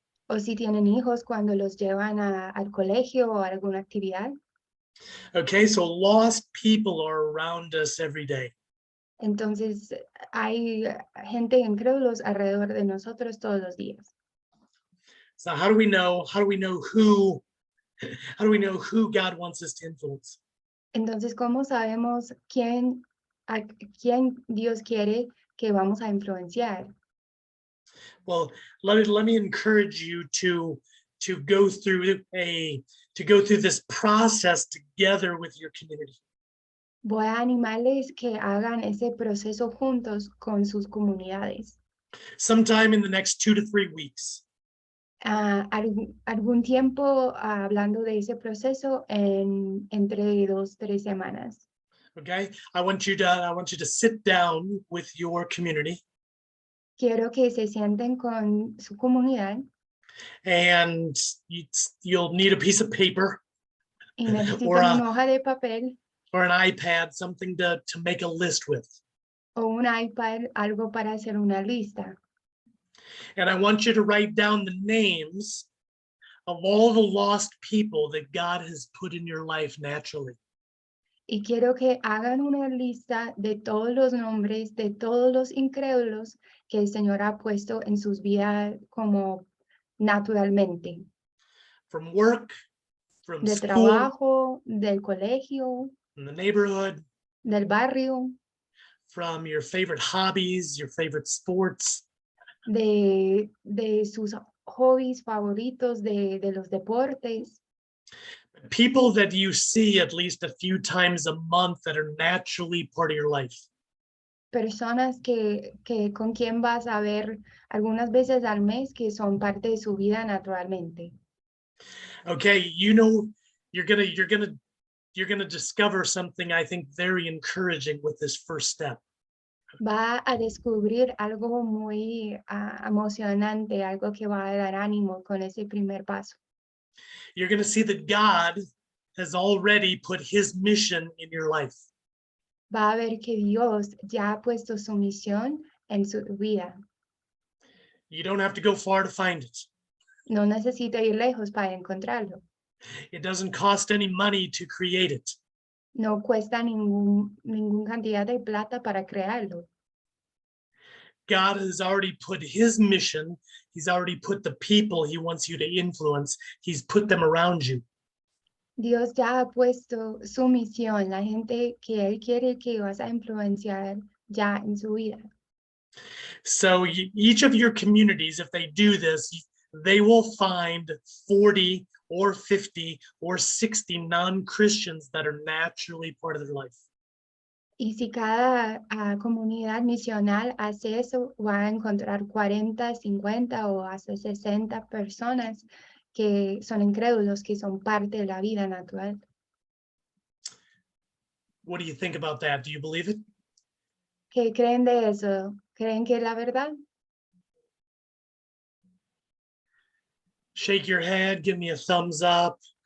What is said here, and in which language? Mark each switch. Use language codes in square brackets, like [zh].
[es] o si tienen hijos cuando los llevan al colegio o a alguna actividad. [en] Okay, so lost people are around us every day. [es] Entonces, hay gente incrédulos alrededor de nosotros todos los días. [en] So how do we know who God wants us to influence? [es] Entonces, ¿cómo sabemos a quién Dios quiere que vamos a influenciar? [en] Well, let me encourage you to go through this process together with your community. [es] Voy a animarles que hagan ese proceso juntos con sus comunidades. [en] Sometime in the next 2 to 3 weeks. [es] Algún tiempo hablando de ese proceso entre 2-3 semanas. [en] Okay, I want you to sit down with your community. [es] Quiero que se sienten con su comunidad [en] And you'll need a piece of paper [es] y necesitan [en] Or a- [es] una hoja de papel [en] or an iPad, something to make a list with. [es] o un iPad, algo para hacer una lista. [en] And I want you to write down the names of all the lost people that God has put in your life naturally. [es] Y quiero que hagan una lista de todos los nombres de todos los incrédulos que el Señor ha puesto en sus vidas como naturalmente. [en] From work, from [es] De [en] school, [es] trabajo, del colegio, [en] from the neighborhood, [es] del barrio, [en] from your favorite hobbies, your favorite sports. [es] de sus hobbies favoritos, de los deportes. [en] People that you see at least a few times a month that are naturally part of your life. [es] Personas que con quien vas a ver algunas veces al mes que son parte de su vida naturalmente. [en] Okay, you're gonna discover something I think very encouraging with this first step. [es] Va a descubrir algo muy emocionante, algo que va a dar ánimo con ese primer paso. [en] You're gonna see that God has already put his mission in your life. [es] Va a ver que Dios ya ha puesto su misión en su vida. [en] You don't have to go far to find it. [es] No necesita ir lejos para encontrarlo. [en] It doesn't cost any money to create it. [es] No cuesta ningún cantidad de plata para crearlo. [en] God has already put his mission. He's already put the people he wants you to influence. He's put them around you. [es] Dios ya ha puesto su misión, la gente que Él quiere que vas a influenciar ya en su vida. [en] So each of your communities, if they do this, they will find 40 or 50 or 60 non-Christians that are naturally part of their life. [es] Y si cada comunidad misional hace eso, va a encontrar 40, 50 o hasta 60 personas que son incrédulos, que son parte de la vida natural. [en] What do you think about that? Do you believe it? [es] ¿Qué creen de eso? ¿Creen que es la verdad? [en] Shake your head, give me a thumbs up.